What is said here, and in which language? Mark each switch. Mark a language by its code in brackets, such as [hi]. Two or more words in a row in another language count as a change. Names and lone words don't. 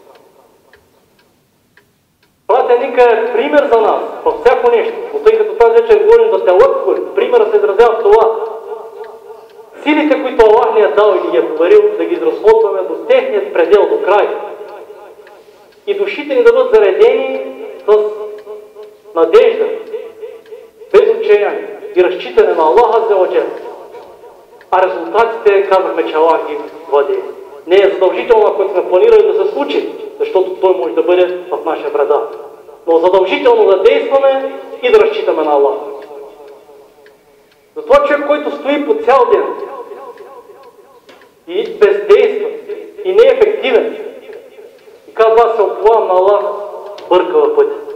[bg] Пратеника е пример за нас във всяко нещо, но тъй като тази вечер говорим за таваккул, примерът се изразява в това: силите, които Аллах ни е дал и ни е поверил, да ги изразходваме до техният предел, до край. И душите ни да бъдат заредени с надежда, без отчаяние и разчитане на Аллаха [ar] عز وجل. [bg] А резултатите, казахме, че Аллах ги владее. Не е задължително, ако сме планирали да се случи, защото той може да бъде в наша вреда. Но задължително да действаме и да разчитаме на Аллах. Затова човек, който стои по цял ден и бездейства и не е ефективен и казва: аз се отплавам на Аллах, бърка във пътя.